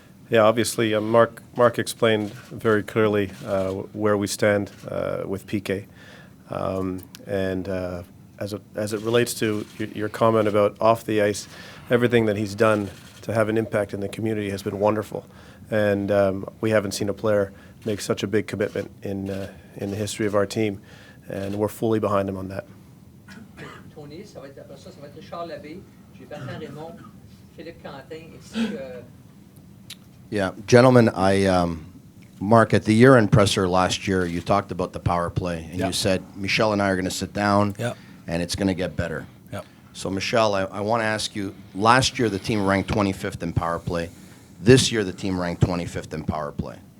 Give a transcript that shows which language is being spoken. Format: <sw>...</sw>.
<en>Yeah, obviously, Marc explained very clearly where we stand with PK, and as it relates to your comment about off the ice, everything that he's done to have an impact in the community has been wonderful, and we haven't seen a player make such a big commitment in the history of our team, and we're fully behind him on that.</en> <fr>Tony, ça va être après ça va être Richard Labbé, j'ai Bertrand Raymond, Philippe Quentin, ainsi que.</fr> <en>Yeah, gentlemen, Marc, at the year-end presser last year, you talked about the power play, and you said, Michel and I are going to sit down, and it's going to get better. Yep. So, Michel, I want to ask you, last year the team ranked 25th in power play. This year the team ranked 25th in power play.</en>